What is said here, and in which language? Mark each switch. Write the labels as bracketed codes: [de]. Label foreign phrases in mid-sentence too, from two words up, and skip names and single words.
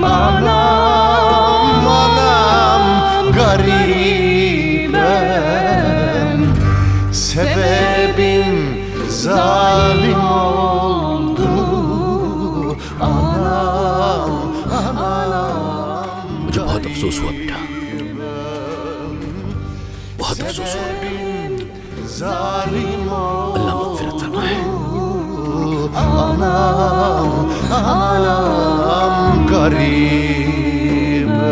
[tr] Anam, anam garibem. Sebebim zalim oldu. Anam, anam [hi] मुझे बहुत अफसोस हुआ बेटा, बहुत अफसोस हुआ। अल्लाह मग़फ़िरत फरमाए। [tr] Anam, anam garibem.